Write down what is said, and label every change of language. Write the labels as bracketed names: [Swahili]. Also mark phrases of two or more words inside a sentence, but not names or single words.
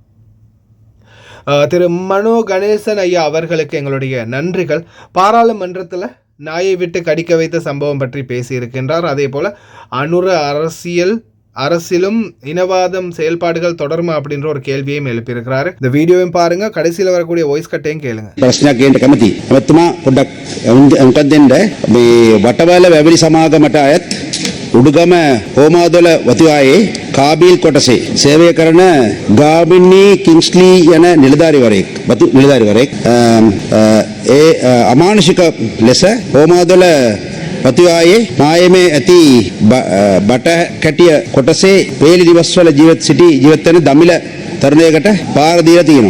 [Tamil] திரு மனோ கணேசன் ஐயா அவர்களுக்கு எங்களுடைய நன்றிகள். பாராளுமன்றத்தில் நாயை விட்டு கடிக்க வைத்த சம்பவம் பற்றி பேசியிருக்கின்றார். அதே போல் அனுர அரசிலும் இனவாதம் செயல்பாடுகள் தொடருமா அப்படின்ற ஒரு கேள்வியையும் எழுப்பியிருக்கிறாரு. இந்த வீடியோவையும் பாருங்க, கடைசியில் வரக்கூடிய [English] voice cutடையும் [Tamil] கேளுங்க. [Sinhala] ප්‍රශ්නයක් ගේන්න කැමති. එතුමා පොඩ්ඩක් උන්ටත් දෙන්න මේ වටවැල වැවිලි සමාගමට අයත් උඩුගම හෝමාදොල වතුආයේ කාබීල් කොටසේ සේවය කරන ගාමිණී කිංස්ලි යන නිලධාරිවරයෙක් වතු නිලධාරිවරයෙක් ඒ අමානුෂික ලෙස හෝමාදොල වතුආයේ මායමේ ඇති බට කැටිය කොටසේ පේලි දිවස්වල ජීවත් වෙන දමිළ තරුණයකට පාර දීලා තියෙනවා.